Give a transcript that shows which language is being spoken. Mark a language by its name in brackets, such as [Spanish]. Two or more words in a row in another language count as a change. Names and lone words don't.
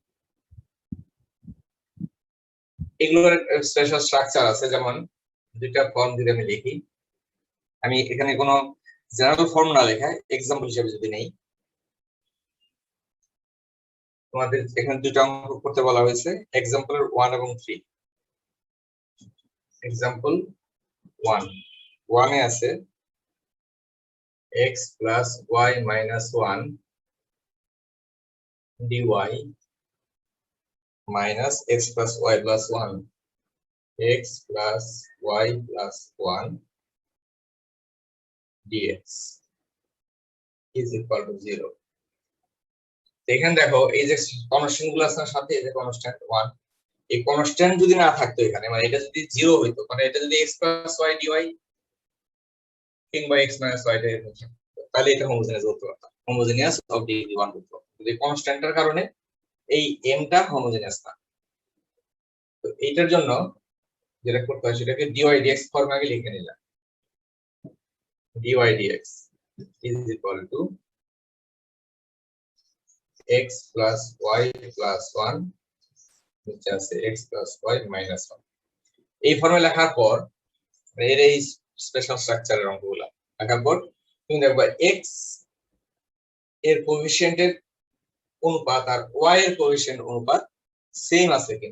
[Bangla] এগুলোর [English] special structure [Bangla] আছে, যেমন দুইটা ফর্ম যদি আমি লিখি, আমি এখানে কোনো [English] general form [Bangla] না লেখা এক্সাম্পল হিসেবে যদি নেই, তোমাদের এখানে দুইটা অঙ্ক করতে বলা হয়েছে, এক্সাম্পলের 1 এবং 3। এক্সাম্পল 1 এ আছে [English] x plus y minus 1 dy minus x plus y plus 1, x plus y plus 1 dx is equal to 0। [Bangla] এখানে দেখো এই যে কনস্ট্যান্ট গুলো আছে সাথে, এই যে কনস্ট্যান্ট 1, এই কনস্ট্যান্ট যদি না থাকতো এখানে, মানে এটা যদি 0 হইতো, মানে এটা যদি [English] x plus y dy [Bangla] কিংবা [English] x minus y dy [Bangla] হতো, তাহলে এটা হোমোজেনিয়াস বলতে পারতাম, [English] homogeneous of degree 1 [Bangla] বলতে পারতাম। এই কনস্ট্যান্টের কারণে এই m টা হোমোজেনিয়াস না। তো এইটার জন্য যেটা করতে হয় সেটাকে [English] dy dx ফর্মে আগে লিখে নিলাম, dy dx is equal to x plus y plus 1 [Bangla] নিচে আছে [English] x plus y minus 1। [Bangla] এই ফর্মে লেখার পর এর এই [English] special structureের [Bangla] অঙ্কগুলো লেখার পর তুমি দেখবা x এর কোএফিসিয়েন্টের অনুপাত আর y এর কোএফিসিয়েন্ট অনুপাত সেম আছে কিনা।